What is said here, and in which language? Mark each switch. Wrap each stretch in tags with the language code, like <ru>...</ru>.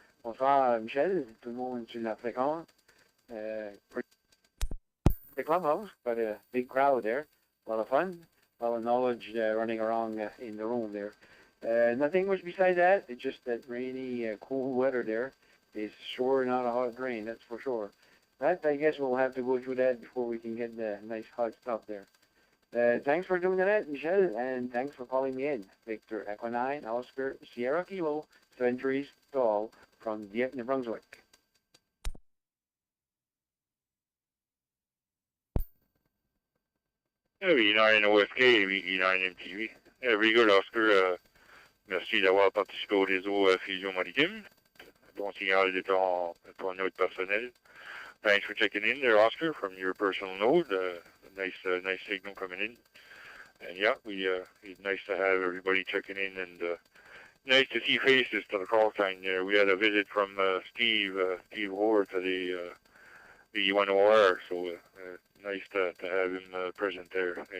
<fr>Bonsoir Michel, tout le monde sur la fréquence.</fr> <en>The clubhouse, got a big crowd there, a lot of fun, a lot of knowledge running around in the room there. Nothing much beside that, it's just that rainy, cool weather there is sure not a hot rain, that's for sure. But I guess we'll have to go through that before we can get the nice hot stuff there. Thanks for doing that, Michelle, and thanks for calling me in. Victor Echo 9, Oscar Sierra Kilo, centuries tall, from Dieppe, New Brunswick. VE9 OFK, VE9 MTV. Very good, Oscar.</en> <fr>Merci d'avoir participé au réseau Fusion Maritime. Bon signal de ton node personnel.</fr> <en>Thanks for checking in there, Oscar, from your personal node. Nice signal coming in. And yeah, it's nice to have everybody checking in, and nice to see faces to the call sign there. We had a visit from Steve Hoare to the VE10R, so nice to have him present there.</en>